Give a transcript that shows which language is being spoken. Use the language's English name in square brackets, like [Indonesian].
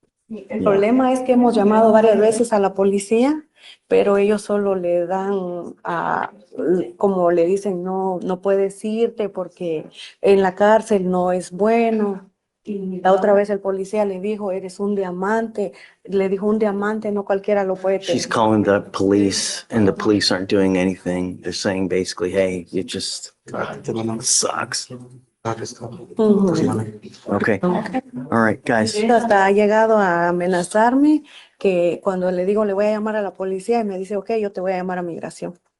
[Spanish] El problema es que hemos llamado varias veces a la policía, pero ellos solo le dan como le dicen, no puedes irte porque en la cárcel no es bueno. Y la otra vez el policía le dijo, eres un diamante. Le dijo, un diamante no cualquiera lo puede tener. [English] She's calling the police and the police aren't doing anything. They're saying basically, hey, it just sucks. Okay. All right, guys. [Spanish] Hasta ha llegado a amenazarme que cuando le digo le voy a llamar a la policía y me dice, ok, yo te voy a llamar a migración.